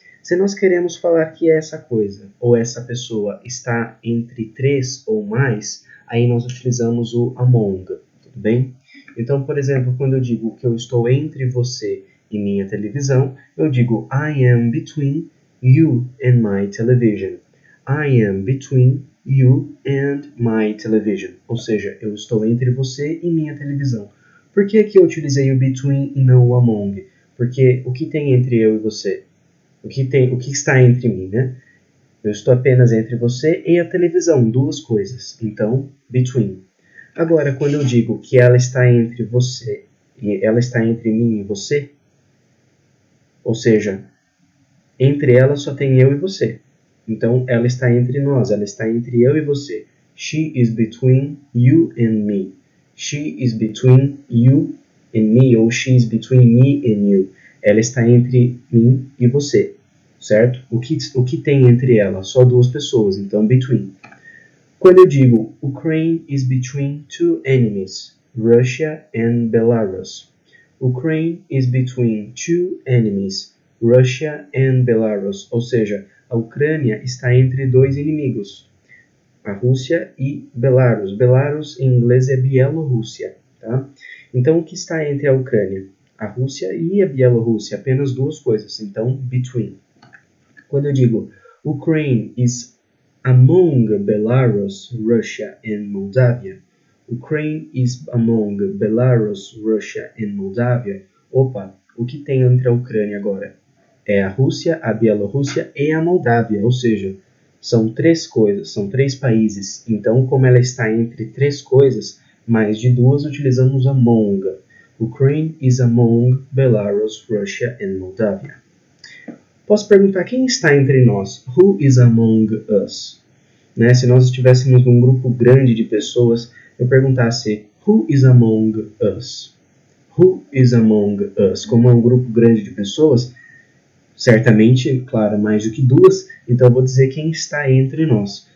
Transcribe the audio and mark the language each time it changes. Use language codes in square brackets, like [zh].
[pt] Se nós queremos falar que essa coisa ou essa pessoa está entre três ou mais, aí nós utilizamos o among, tudo bem? Então, por exemplo, quando eu digo que eu estou entre você e minha televisão, eu digo [en] I am between you and my television. I am between you and my television. [pt] Ou seja, eu estou entre você e minha televisão. Por que aqui eu utilizei o between e não o among? Porque o que tem entre eu e você? O que está entre mim, né? Eu estou apenas entre você e a televisão, duas coisas. Então, between. Agora, quando eu digo que ela está entre você e ela está entre mim e você, ou seja, entre elas só tem eu e você. Então, ela está entre nós, ela está entre eu e você. [en] She is between you and me. She is between you and me, ou she is between me and you. [pt] Ela está entre mim e você, certo? O que tem entre elas? Só duas pessoas, então between. Quando eu digo [en] Ukraine is between two enemies, Russia and Belarus. Ukraine is between two enemies, Russia and Belarus. [pt] Ou seja, a Ucrânia está entre dois inimigos, a Rússia e Belarus. Belarus em inglês é Bielorrússia. Tá? Então, o que está entre a Ucrânia? A Rússia e a Bielorrússia, apenas duas coisas. [en] Então, between. [pt] Quando eu digo [en] Ukraine is among Belarus, Russia and Moldavia. Ukraine is among Belarus, Russia and Moldavia. [pt] Opa, o que tem entre a Ucrânia agora? É a Rússia, a Bielorrússia e a Moldávia, ou seja, são três coisas, são três países. Então, como ela está entre três coisas, mais de duas, utilizamos among. [en] Ukraine is among Belarus, Russia and Moldavia. [pt] Posso perguntar quem está entre nós? [en] Who is among us? [pt] Né? Se nós estivéssemos num grupo grande de pessoas, eu perguntasse [en] Who is among us? Who is among us? [pt] Como é um grupo grande de pessoas, certamente, claro, mais do que duas, então eu vou dizer quem está entre nós.